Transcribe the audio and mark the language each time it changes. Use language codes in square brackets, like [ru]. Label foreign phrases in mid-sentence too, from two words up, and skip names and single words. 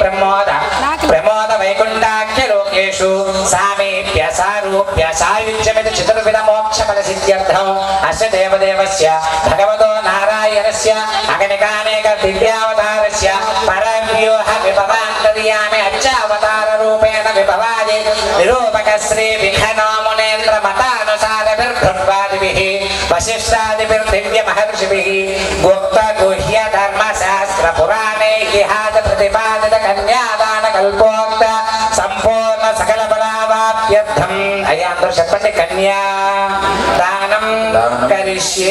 [sa] ప్రమోద వైకుంఠాఖ్య లోకేషు సామీప్య సారూప్య సాయుజ్యమితి చతుర్విధ మోక్ష ఫల సిద్ధ్యర్థం అస్య దేవదేవస్య భగవతో నారాయణస్య అగణికానేక దివ్యావతారస్య పరవ్యూహ విభవాంతర్యామి అచ్చావతార రూపేణ విభవాది నిరూపక శ్రీ విఘ్నోమునే ब्रह्मेन्द्र मतानुसारभिर्ब्रह्मादिभिः वसिष्ठादिभिर्दिव्य महर्षिभिः गुप्त गुह्य धर्मशास्त्र पुराणे इतिहास प्रतिपादित कन्यादान कल्पोक्त संपूर्ण सकल बलावाप्यर्थम् [te] అయ్యా అందర చెప్పండి [sa] कन्या दानं करिष्ये